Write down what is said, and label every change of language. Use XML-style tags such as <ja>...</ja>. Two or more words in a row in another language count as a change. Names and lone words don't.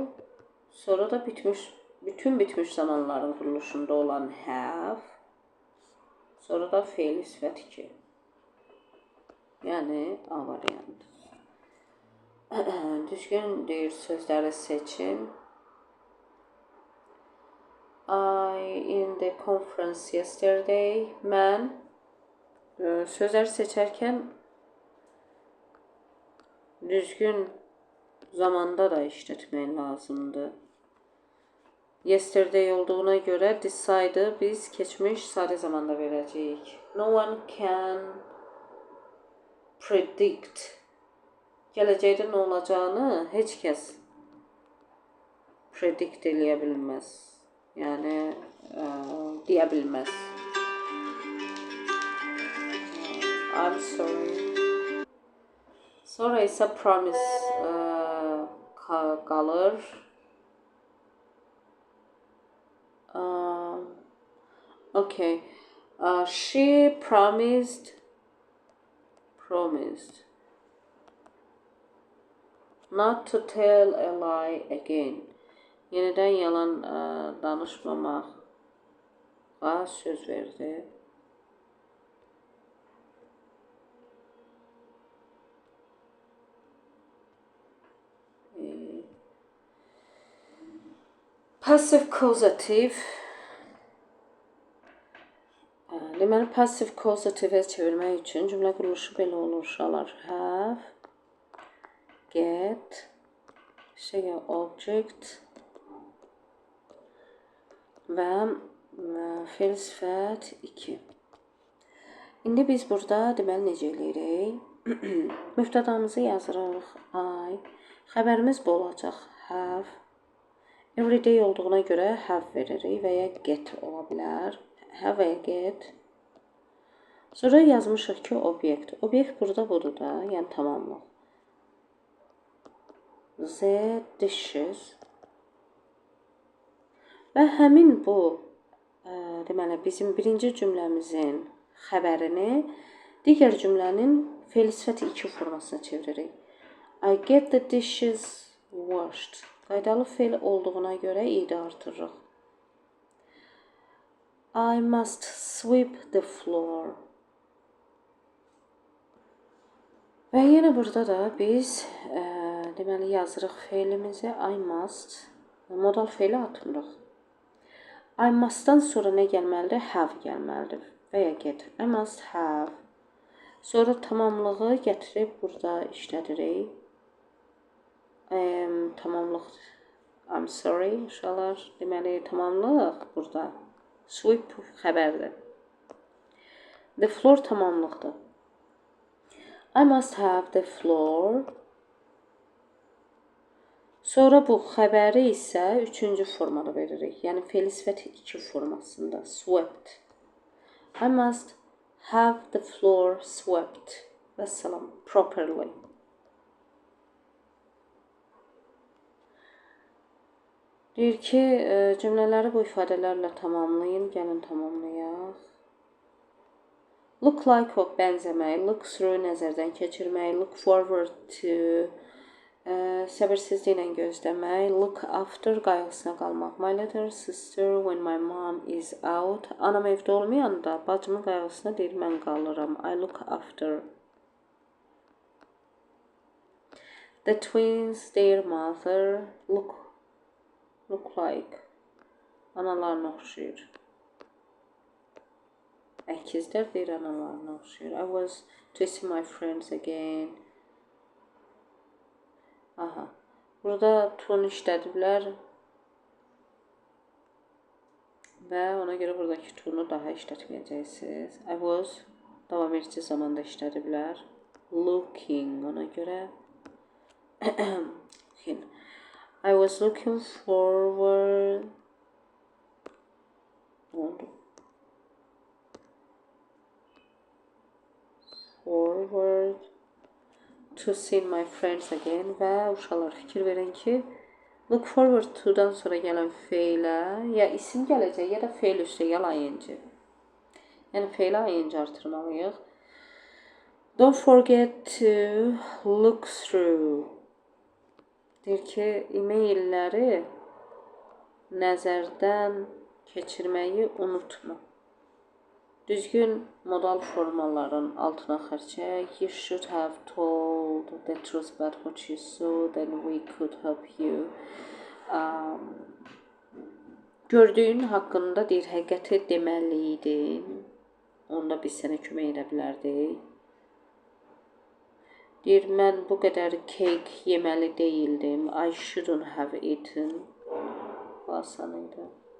<az>Sonra da bütün bitmiş zamanların quruluşunda olan have. Sonra da fe'li sifət 2. Yəni A variantı. Düzgün deyir sözləri seçin.</az> <en>I in the conference yesterday.</en> <az>Mən sözləri seçərkən düzgün zamanda da işlətmək lazımdır. Yesterday olduğuna görə decide'ı biz keçmiş sari zamanda verəcəyik.</az> <en>No one can predict.</en> <az>Gələcəkdə nə olacağını heç kəs predict eləyə bilməz. Yəni deyə bilməz.</az> <en>I'm sorry.</en> <az>Sonra isə promise qalır. Okay.</az> <en>She promised not to tell a lie again.</en> <az>Yenidən yalan danışmamağa söz verdi.</az> <en>Passive causative.</en> <az>Deməli,</az> <en>passive causative</en> <az>çevirmək üçün cümlə quruluşu belə olur uşaqlar.</az> <en>Have, get,</en> <az>object və fe'l sifət 2. İndi biz burada deməli necə eləyirik? Müftədamızı yazırıq. I. Xəbərimiz bu olacaq. Have. Everyday olduğuna görə have veririk və ya get ola bilər. Have və ya get. Sonra yazmışıq ki, obyekt. Obyekt burada budur da, yəni tamamlıq.</az> <en>The dishes.</en> <az>Və həmin bu, deməli, bizim birinci cümləmizin xəbərini digər cümlənin fe'l sifət 2 formasına çeviririk.</az> <en>I get the dishes washed.</en> <az>Qaydalı fe'l olduğuna görə i'də artırırıq.</az> <en>I must sweep the floor.</en> <az>Və yenə burada da biz deməli yazırıq fe'limizi.</az> <en>I must.</en> <az>Modal fe'li atmırıq.</az> <en>I must'dan</en> <az>sonra nə gəlməlidir?</az> <en>Have</en> <az>gəlməlidir. Və ya</az> <en>get. I must have.</en> <az>Sonra tamamlığı gətirib burada işlədirik. Tamamlıq.</az> <en>I'm sorry</en> <az>uşaqlar. Deməli tamamlıq burada. Sweep xəbərdir.</az> <en>The floor</en> <az>tamamlıqdır.</az> <en>I must have the floor.</en> <az>Sonra bu xəbəri isə üçüncü formada veririk. Yəni fe'l sifət 2 formasında.</az> <en>Swept. I must have the floor swept.</en> <az>Vəssalam. Properly. Deyir ki, cümlələri bu ifadələrlə tamamlayın. Gəlin tamamlayaq.</az> <en>Look like</en> <az>o bənzəmək,</az> <en>look through</en> <az>nəzərdən keçirmək,</az> <en>look forward to</en> <az>səbirsizliklə gözləmək,</az> <en>look after</en> <az>qayğısına qalmaq.</az> <en>My little sister when my mom is out.</en> <az>Anam evdə olmayanda bacımın qayğısına deyir mən qalıram.</az> <en>I look after. The twins, their mother, look like.</en> <az>Analarına oxşuyur. Əkizlər deyir analarına oxşuyur.</az> <en>I was to see my friends again.</en> <az>Aha. Burada tun işlədiblər. və ona görə buradakı to-nu daha işlətməyəcəksiniz.</az> <en>I was</en> <az>davam edici zamanda işlədiblər. Looking, ona görə</az> <en>I was looking forward to seeing my friends again</en> <az>və uşaqlar fikir verin ki,</az> <en>look forward to-</en> <az>dan sonra gələn feylə ya isim gələcək, ya da feyl üstə ya ing. Yəni feylə ing artırmalıyıq.</az> <en>Don't forget to look through.</en> <az>Deyir ki, e-mailləri nəzərdən keçirməyi unutma. Düzgün modal formaların altına xərçək.</az> <en>You should have told the truth about what you saw, then we could help you.</en> <az>Gördüyün haqqında deyir, həqiqəti deməliydin. Onda biz sənə kömək edə bilərdik. Deyir, mən bu qədər kek yeməli deyildim.</az> <en>I shouldn't have eaten.</en> <az>Asan idi.</az>